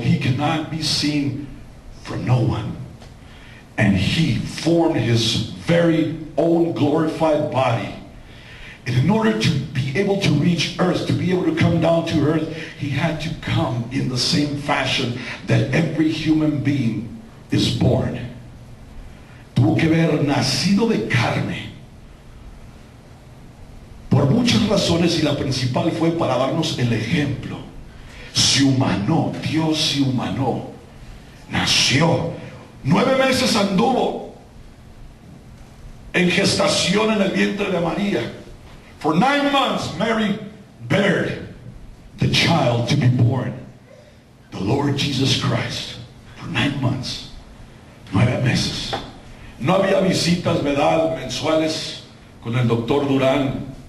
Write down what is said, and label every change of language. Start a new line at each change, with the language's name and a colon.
English: He cannot be seen from no one. And He formed His very own glorified body. And in order to be able to reach earth, to be able to come down to earth, He had to come in the same fashion that every human being is born.
Spanish: Tuvo que haber nacido de carne. Por muchas razones, y la principal fue para darnos el ejemplo. Se humanó, Dios se humanó, nació, 9 meses anduvo en gestación en el vientre de María.
English: For 9 months Mary bared the child to be born, the Lord Jesus Christ. For 9 months,
Spanish: 9 meses. No había visitas, ¿verdad?, mensuales con el doctor Durán.